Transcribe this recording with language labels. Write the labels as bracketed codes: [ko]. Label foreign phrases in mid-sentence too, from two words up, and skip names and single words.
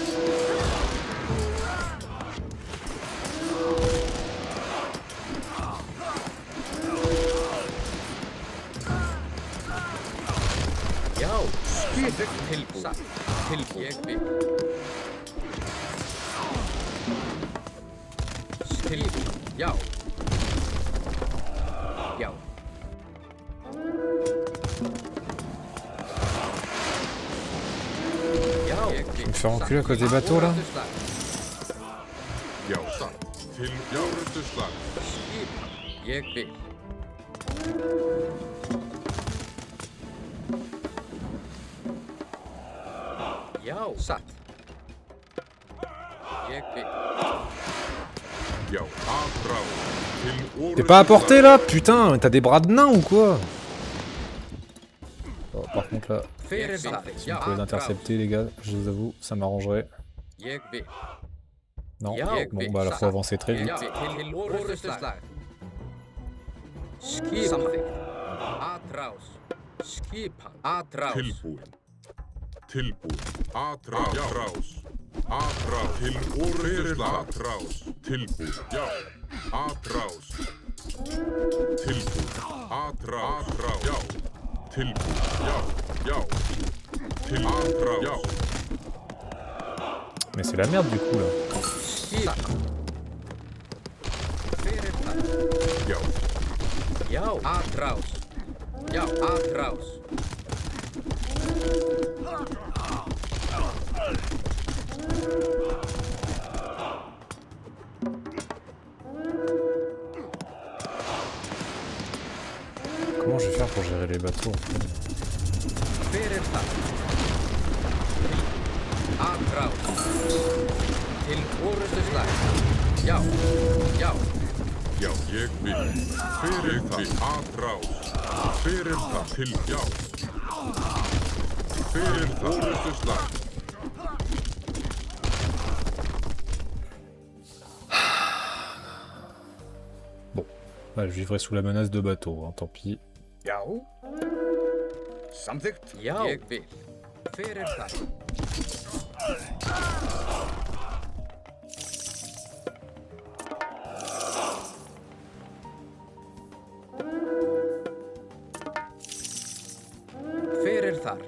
[is] Já. Samþykkt. Tilbúin. Satt. Tilbúin. Ég vil. Tilbúin. Já. Já. [fr] Tu me fais enculer à cause des bateaux là? [is] Já. Satt. Til orustuslag. Ég vil. Já. Satt. Ég vil. Já. Atrás. Til orustuslag. [fr] T'es pas à portée là? Putain, t'as des bras de nain ou quoi? Oh, par contre là, [is] Hver þar? [fr] si vous pouvez l'intercepter les gars, je vous avoue, ça m'arrangerait. [is] Ég vil. [fr] Non, [is] Já. [fr] bon bah là faut avancer très vite. [is] Já. Til orustuslag. Skip. Samþykkt. Atrás. Skipan. Atrás. Tilbúin. Tilbúin. Atrás. Atrás. Atrás. Til orustuslag. Atrás. Tilbúin. Já. Atrás. Tilbúin. Atrás. Atrás. Já. Tilbúin. Já. Já. Til atrás. Já. [fr] Mais c'est la merde du coup là. [is] Skipan. Hver þar? Já. Já. Atrás. Já. Atrás. [fr] Comment je vais faire pour gérer les bateaux en fait? [is] Hver þar? Atrás. Til orustuslag. Já. Já. Já. Ég vil. Fyrir það. Atrás. Fyrir það. Til. Já. Fyrir orustuslag. [fr] Bon, ouais, je vivrai sous la menace de bateau, hein, tant pis. [is] Já. Samþykkt. Já, ég vil. Hver það? Hver þar?